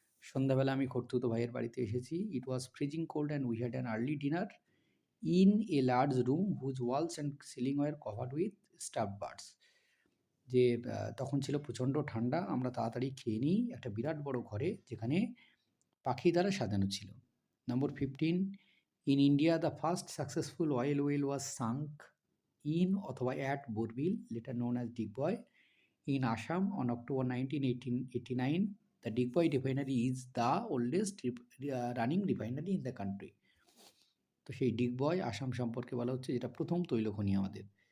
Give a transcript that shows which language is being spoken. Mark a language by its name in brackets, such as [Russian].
[Bangla] সন্ধ্যাবেলা আমি খুড়তুতো ভাইয়ের বাড়িতে এসেছি। [English] It was freezing cold and we had an early dinner in a large room whose walls and ceiling were covered with stuffed birds. [Bangla] যে তখন ছিল প্রচণ্ড ঠান্ডা, আমরা তাড়াতাড়ি খেয়ে নিই একটা বিরাট বড় ঘরে যেখানে পাখি দ্বারা সাজানো ছিল। [English] number 15, in India the first successful oil well was sunk in [Bangla] অথবা [English] at Borbil, later known as Digboy, in Assam on October 19, 1889. The Digboy refinery is the oldest running refinery in the country. [Bangla] তো সেই ডিগবয় আসাম সম্পর্কে বলা হচ্ছে, যেটা প্রথম তৈলখনি আমাদের।